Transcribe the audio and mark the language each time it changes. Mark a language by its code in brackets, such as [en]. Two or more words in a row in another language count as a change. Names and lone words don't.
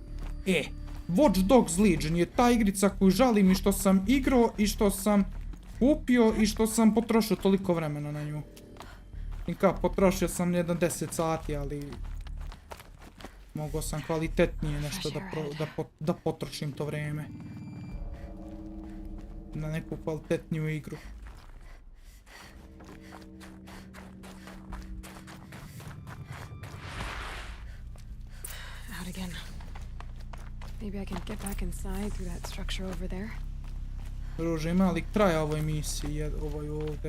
[bs] Watch Dogs Legion je ta igrica koju žalim i što sam igrao i što sam kupio i što sam potrošio toliko vremena na nju. I kao, potrošio sam jedno 10 sati, ali mogao sam kvalitetnije nešto da potrošim to vrijeme. Na neku kvalitetniju igru. [en] Out again. Maybe I can get back inside through that structure over there. [bs] Druže, ima li kraja ovoj misiji, ovoj ovdje?